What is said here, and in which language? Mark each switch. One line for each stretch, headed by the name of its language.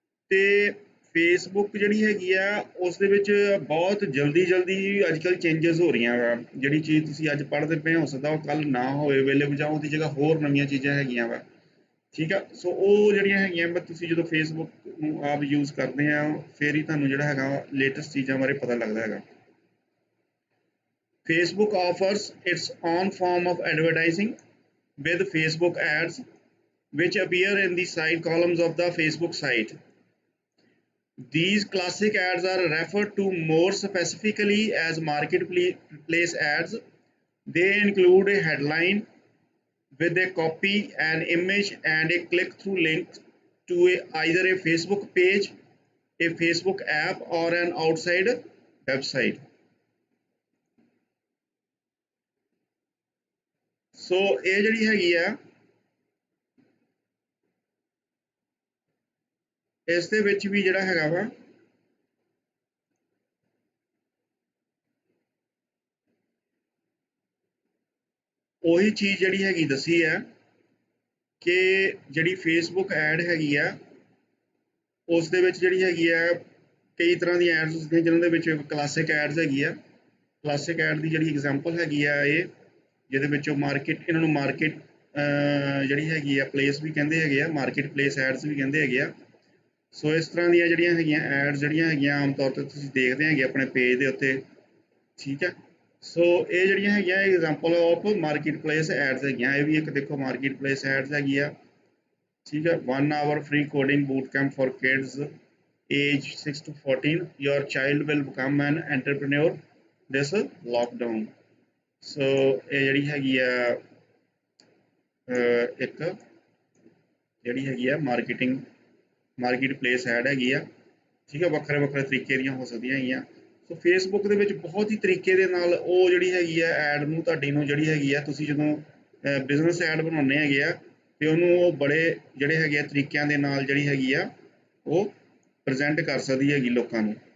Punjabi: ਤੇ ਫੇਸਬੁੱਕ ਜਿਹੜੀ ਹੈਗੀ ਆ ਉਸ ਦੇ ਵਿੱਚ ਬਹੁਤ ਜਲਦੀ ਅੱਜ ਕੱਲ੍ਹ ਚੇਂਜਸ ਹੋ ਰਹੀਆਂ ਵਾ। ਜਿਹੜੀ ਚੀਜ਼ ਤੁਸੀਂ ਅੱਜ ਪੜ੍ਹਦੇ ਪਏ ਹੋ ਸਕਦਾ ਉਹ ਕੱਲ੍ਹ ਨਾ ਹੋਵੇ ਅਵੇਲੇਬਲ, ਜਾਂ ਉਹਦੀ ਜਗ੍ਹਾ ਹੋਰ ਨਵੀਆਂ ਚੀਜ਼ਾਂ ਹੈਗੀਆਂ ਵਾ, ਠੀਕ ਆ। ਸੋ ਉਹ ਜਿਹੜੀਆਂ ਹੈਗੀਆਂ ਵਾ ਤੁਸੀਂ ਜਦੋਂ ਫੇਸਬੁੱਕ ਨੂੰ ਆਪ ਯੂਜ਼ ਕਰਦੇ ਆ ਫਿਰ ਹੀ ਤੁਹਾਨੂੰ ਜਿਹੜਾ ਹੈਗਾ ਲੇਟੈਸਟ ਚੀਜ਼ਾਂ ਬਾਰੇ ਪਤਾ ਲੱਗਦਾ ਹੈਗਾ।
English: Facebook offers its own form of advertising with Facebook ads which appear in the side columns of the Facebook site. These classic ads are referred to more specifically as marketplace ads. They include a headline with a copy, an image, and a click-through link to either a Facebook page, a Facebook app, or an outside website.
Punjabi: ਸੋ ਇਹ ਜਿਹੜੀ ਹੈਗੀ ਆ ਇਸ ਦੇ ਵਿੱਚ ਵੀ ਜਿਹੜਾ ਹੈਗਾ ਵਾ ਉਹੀ ਚੀਜ਼ ਜਿਹੜੀ ਹੈਗੀ ਦੱਸੀ ਹੈ ਕਿ ਜਿਹੜੀ ਫੇਸਬੁੱਕ ਐਡ ਹੈਗੀ ਆ ਉਸ ਦੇ ਵਿੱਚ ਜਿਹੜੀ ਹੈਗੀ ਆ ਕਈ ਤਰ੍ਹਾਂ ਦੀਆਂ ਐਡਸ ਹੁੰਦੀਆਂ ਜਿਹਨਾਂ ਦੇ ਵਿੱਚ ਕਲਾਸਿਕ ਐਡਸ ਹੈਗੀ ਆ। ਕਲਾਸਿਕ ਐਡ ਦੀ ਜਿਹੜੀ ਐਗਜ਼ਾਮਪਲ ਹੈਗੀ ਆ ਇਹ, ਜਿਹਦੇ ਵਿੱਚੋਂ ਇਹਨਾਂ ਨੂੰ ਮਾਰਕੀਟ ਜਿਹੜੀ ਹੈਗੀ ਆ ਪਲੇਸ ਵੀ ਕਹਿੰਦੇ ਹੈਗੇ ਆ, ਮਾਰਕੀਟ ਪਲੇਸ ਐਡਸ ਵੀ ਕਹਿੰਦੇ ਹੈਗੇ ਆ। ਸੋ ਇਸ ਤਰ੍ਹਾਂ ਦੀਆਂ ਜਿਹੜੀਆਂ ਹੈਗੀਆਂ ਐਡਸ ਜਿਹੜੀਆਂ ਹੈਗੀਆਂ ਆਮ ਤੌਰ 'ਤੇ ਤੁਸੀਂ ਦੇਖਦੇ ਹੈਗੇ ਆਪਣੇ ਪੇਜ ਦੇ ਉੱਤੇ, ਠੀਕ ਹੈ। ਸੋ ਇਹ ਜਿਹੜੀਆਂ ਹੈਗੀਆਂ example of market place ads ਹੈਗੀਆਂ। ਇਹ ਵੀ ਇੱਕ ਦੇਖੋ ਮਾਰਕੀਟ ਪਲੇਸ ਐਡਸ ਹੈਗੀ ਆ, ਠੀਕ ਹੈ।
English: 1 hour free coding boot camp for kids age 6 to 14. Your child will become an entrepreneur this lockdown.
Punjabi: ਸੋ ਇਹ ਜਿਹੜੀ ਹੈਗੀ ਆ ਇੱਕ ਜਿਹੜੀ ਹੈਗੀ ਆ ਮਾਰਕੀਟ ਪਲੇਸ ਐਡ ਹੈਗੀ ਆ, ਠੀਕ ਹੈ। ਵੱਖਰੇ ਤਰੀਕੇ ਦੀਆਂ ਹੋ ਸਕਦੀਆਂ ਹੈਗੀਆਂ। ਸੋ ਫੇਸਬੁੱਕ ਦੇ ਵਿੱਚ ਬਹੁਤ ਹੀ ਤਰੀਕੇ ਦੇ ਨਾਲ ਉਹ ਜਿਹੜੀ ਹੈਗੀ ਆ ਐਡ ਨੂੰ ਤੁਹਾਡੀ ਨੂੰ ਜਿਹੜੀ ਹੈਗੀ ਆ ਤੁਸੀਂ ਜਦੋਂ ਬਿਜ਼ਨਸ ਐਡ ਬਣਾਉਂਦੇ ਹੈਗੇ ਆ ਤੇ ਉਹਨੂੰ ਉਹ ਬੜੇ ਜਿਹੜੇ ਹੈਗੇ ਆ ਤਰੀਕਿਆਂ ਦੇ ਨਾਲ ਜਿਹੜੀ ਹੈਗੀ ਆ ਉਹ ਪ੍ਰੈਜ਼ੈਂਟ ਕਰ ਸਕਦੀ ਹੈਗੀ ਲੋਕਾਂ ਨੂੰ।